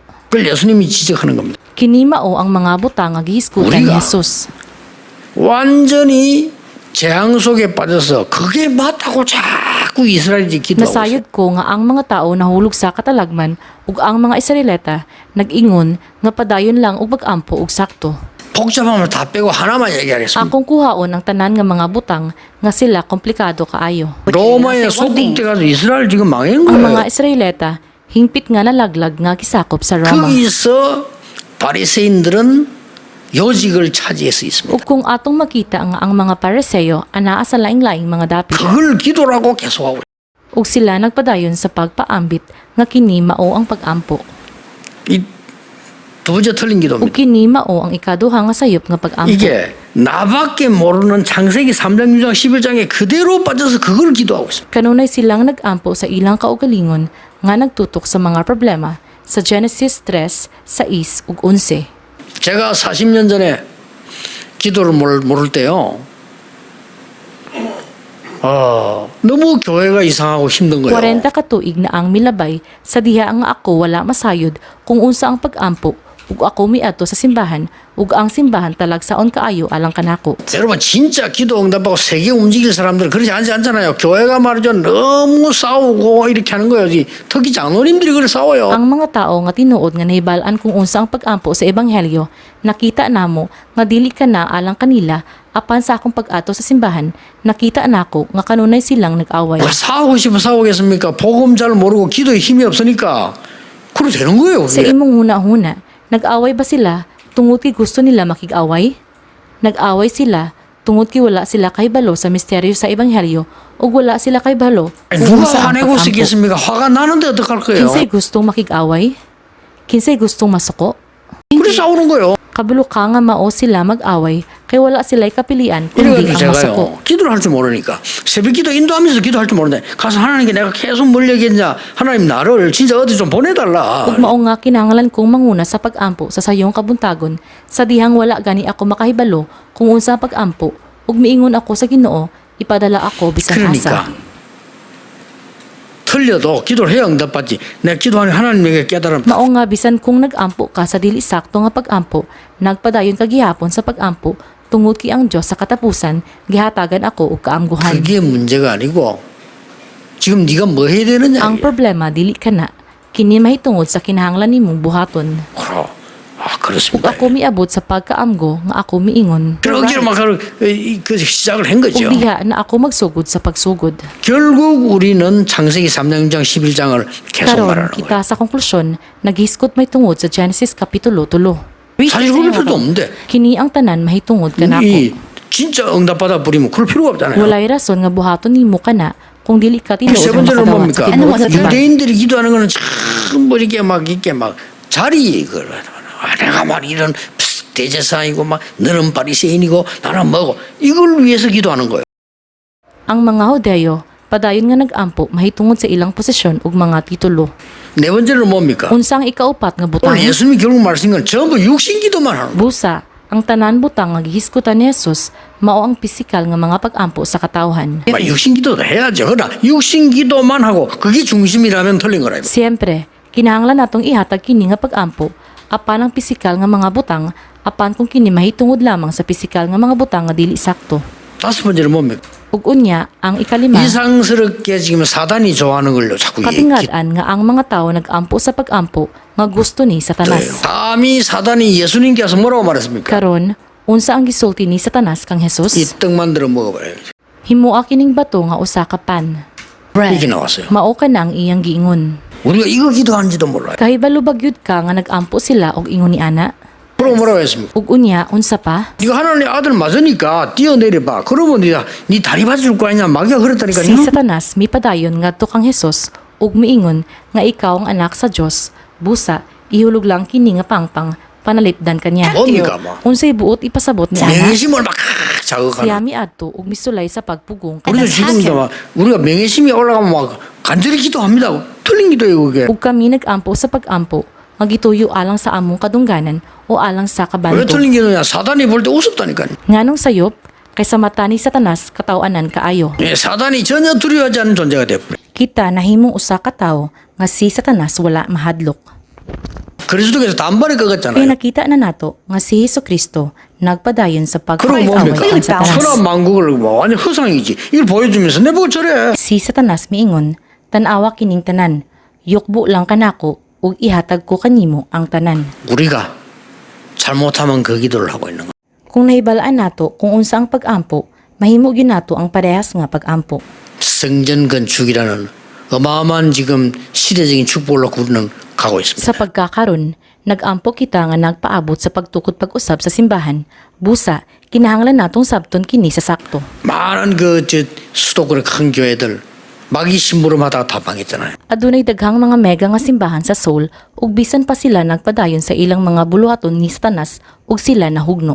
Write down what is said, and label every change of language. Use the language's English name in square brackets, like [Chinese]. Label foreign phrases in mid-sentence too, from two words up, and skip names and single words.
[Korean] 그걸 예수님이 지적하는 겁니다. [Cebuano] Kini mao ang mga butang nga gihisgutan ni Uriga. Jesus. [Korean] 완전히 재앙 속에 빠져서 그게 맞다고 자꾸 이스라엘이 기도하고 있어요. [Cebuano] Nasayod ko nga ang mga tao nahulog sa katalagman ug ang mga Israelita nag-ingon nga padayon lang og pag-ampo og sakto. [Korean] 복잡함을 다 빼고 하나만 얘기하겠습니다. [Cebuano] Akong kuhaon ang tanan nga mga butang nga sila komplikado kaayo. [Korean] 로마의 속국돼 가서 이스라엘 지금 망한 [Cebuano] Ang [Korean] 거예요. [Cebuano] mga Israelita hingpit nga nalaglag nga kisakop sa Roma. [Korean] 거기서 바리새인들은 요직을 차지할 수 있습니다. [Cebuano] Ug kung atong makita nga ang mga Pariseo anaa sa laing-laing mga dapit [Korean] 그걸 기도라고 계속하고 [Cebuano] ug sila nagpadayon sa pagpaambit nga kini mao ang pag-ampo. [Korean] 이 두 번째 틀린 [Cebuano] ug [Korean] 기도입니다. [Cebuano] kini mao ang ikaduha nga sayop nga pag-ampo. [Korean] 이게 나밖에 모르는 창세기 3장, 6장, 11장에 그대로 빠져서 그걸 기도하고 있습니다. [Cebuano] Kanunay silang nag-ampo sa ilang kaugalingon nga nagtutok sa mga problema sa Genesis 3, 6 ug 11. [Korean] 제가 40년 전에 기도를 모를 때요. 너무 교회가 이상하고 힘든 거예요. [Cebuano] 40 ka tuig na ang milabay sa diha nga ako wala masayod kung unsa ang pag-ampo ug ako miadto sa simbahan ug ang simbahan talagsaon kaayo alang kanako. [Korean] 여러분 진짜 기도 응답하고 세계 움직일 사람들은 그렇지 않잖아요. 교회가 말이죠. 너무 싸우고 이렇게 하는 거예요. 특히 장로님들이 그걸 싸워요. [Cebuano] Ang mga tao nga tinuod nga nahibalaan kung unsa ang pag-ampo sa ebanghelyo, nakita namo nga dili ka na alang kanila apan sa akong pag-ato sa simbahan, nakita nako nga kanunay silang nag-away. [Korean] 왜 싸우고 싶어 싸우겠습니까? 복음 잘 모르고 기도에 힘이 없으니까 그래 되는 거예요. [Cebuano] Sa [Korean] 그게. [Cebuano] imong huna-huna, nag-away ba sila tungod kay gusto nila makig-away? Nag-away sila tungod kay wala sila kay balo sa misteryo sa ebanghelyo o wala sila kay balo [Korean] 아니, [Cebuano] kung [Korean] 누가 [Cebuano] unsa ang [Korean] 화내고 [Cebuano] pag-ampo. [Korean] 쓰겠습니까? 화가 나는데 어떡할 거예요? [Cebuano] Kinsay gustong makig-away? Kinsay gustong masuko? [Korean] 그래 싸우는 거예요. [Cebuano] Kabalo ka nga mao sila mag-away kay wala sila'y kapilian kundi [Korean] 이래가지고 [Cebuano] ang masuko. [Korean] 제가요 기도를 할 줄 모르니까 새벽 기도 인도하면서 기도할 줄 모르는데 가서 하나님께 내가 계속 뭘 얘기했냐 하나님 나를 진짜 어디 좀 보내달라. [Cebuano] Ug mao nga kinahanglan kong manguna sa pag-ampo sa sayong kabuntagon sa dihang wala gani ako makahibalo kung unsa ang pag-ampo ug miingon ako sa Ginoo ipadala ako bisan [Korean] 그러니까 [Cebuano] asa. [Korean] 틀려도 기도를 해야 응답받지. 내가 기도하는 하나님에게 깨달음. [Cebuano] Mao nga bisan kung nag-ampo ka sa dili sakto nga pag-ampo, nagpadayon ka gihapon sa pag-ampo tungod kay ang Dios sa katapusan gihatagan ako og kaamguhan. [Korean] 그게 문제가 아니고 지금 네가 뭐 해야 되느냐. [Cebuano] Ang problema dili kana kini mahitungod sa kinahanglan nimong buhaton. [Korean] 그럼 아 [Cebuano] Ug [Korean] 그렇습니다. [Cebuano] ako miabot sa pagkaamgo nga ako miingon. [Korean] 그러기로 막 그 시작을 한 [Cebuano] Ug [Korean] 거죠. [Cebuano] diha na ako magsugod sa pagsugod. [Korean] 결국 우리는 창세기 3장, 6장, 11장을 계속 [Cebuano] Karon [Korean] 말하는 거예요. [Cebuano] kita sa konklusyon naghiskot may tungod sa Genesis kapitulo 3. [Korean] 사실 그럴 필요도 없는데 [Cebuano] Kini ang tanan mahitungod kanako. [Korean] 이 진짜 응답받아 버리면 그럴 필요가 없잖아요. [Cebuano] Walay rason nga buhaton nimo kana kung dili ka tinuod [Korean] 세 [Cebuano] nga [Korean] 번째는 [Cebuano] makadawat [Korean] 뭡니까? [Cebuano] sa tinuod nga tipan. [Korean] 유대인들이 기도하는 거는 전부 이렇게 막 자리 이걸 내가 막 이런 대제사이고 막 너는 바리새인이고 나는 뭐고 이걸 위해서 기도하는 거예요. [Cebuano] Ang mga Hudeo padayon nga nag-ampo mahitungod sa ilang posisyon ug mga titulo. [Korean] 네 번째는 뭡니까? [Cebuano] Unsang ikaupat nga butang? [Korean] 오늘 예수님이 결국 말씀인 건 전부 육신 기도만 하는 거예요. [Cebuano] Busa, ang tanan butang nga gihisgutan ni Jesus mao ang pisikal nga mga pag-ampo sa katawhan. [Korean] 막 육신 기도도 해야죠. 그러나 육신 기도만 하고 그게 중심이라면 틀린 거라. [Cebuano] Siyempre, kinahanglan natong ihatag kini nga pag-ampo apan ang pisikal nga mga butang apan kung kini mahitungod lamang sa pisikal nga mga butang nga dili sakto. [Korean] 다섯 번째는 뭡니까? [Cebuano] Ug unya, ang ikalima, [Korean] 이상스럽게 지금 사단이 좋아하는 걸로 자꾸 얘기해요. [Cebuano] katingad-an nga ang mga tao nag-ampo sa pag-ampo nga gusto ni Satanas. [Korean] 감히 사단이 예수님께 와서 뭐라고 말했습니까? [Cebuano] Karon, unsa ang gisulti ni Satanas kang [Korean] 이 [Cebuano] Jesus? [Korean] 떡 만들어 먹어봐요. [Cebuano] Himuha kining bato nga usa ka pan. [Korean] 이렇게 나왔어요. [Cebuano] Mao ka na ang iyang giingon. [Korean] 우리가 이거 기도하는지도 몰라요. [Cebuano] Kahibalo bagyud ka nga nag-ampo sila og ingon ni ana. [Korean] 그러고 뭐라고 했습니까? [Cebuano] Ug unya, unsa pa? [Korean] 네가 하나님 아들 맞으니까 뛰어내려봐. 그러면 네 다리 받쳐줄 거 아니냐. 마귀가 그랬다니까요. [Cebuano] Si Satanas mipadayon ngadto kang Jesus ug miingon nga ikaw ang anak sa Dios. Busa, ihulog lang kini nga pangpang panalipdan kanya. [Korean] 뭡니까 뭐. [Cebuano] Unsay buot ipasabot ni ana? [Korean] 명예심을 막 자극하는. [Cebuano] Siya miadto ug misulay sa pagpugong. [Korean] 우리도 지금도 막 우리가 명예심이 올라가면 막 간절히 기도합니다. 틀린 기도예요 그게. [Cebuano] ug kami nag-ampo sa pag-ampo magituyo alang sa among kadungganan o alang sa [Korean] 왜 [Cebuano] kabando. [Korean] 틀린 기도냐. 사단이 볼 때 우습다니까요. [Cebuano] Nganong sayop kay sa mata ni Satanas katawanan kaayo. [Korean] 예, 사단이 전혀 두려워하지 않는 존재가 되어버려요. [Cebuano] Kita nahimong usa ka tawo nga si Satanas wala mahadlok. [Korean] 그리스도께서 단번에 [Cebuano] Kaya [Korean] 꺾었잖아요. [Cebuano] nakita na nato nga si Hesus Kristo nagpadayon sa [Korean] 그럼 [Cebuano] pagpapaway [Korean] 뭡니까? [Cebuano] ang Satanas. [Korean] 천하 만국을 뭐 완전 허상이지. 이걸 보여주면서 내보고 저래. [Cebuano] Si Satanas miingon, tanawa kining tanan, yukbo lang kanako ug ihatag ko kanimo ang tanan. [Korean] 우리가 잘못하면 그 기도를 하고 있는 거예요. [Cebuano] Kung nahibalaan nato kung unsa ang pag-ampo, mahimo gyud nato ang parehas nga pag-ampo. [Korean] 성전 건축이라는 어마어마한 지금 시대적인 축복을 우리는 가고 있습니다. [Cebuano] Sa pagkakaron, nag-ampo kita nga nagpaabot sa pagtukod pag-usab sa simbahan. Busa, kinahanglan natong sabton kini sa sakto. [Korean] 많은 수도권의 큰 교회들 마귀 심부름 하다가 다 망했잖아요. [Cebuano] Adunay daghang mga mega nga simbahan sa Seoul ug bisan pa sila nagpadayon sa ilang mga buluhaton ni Satanas ug sila nahugno.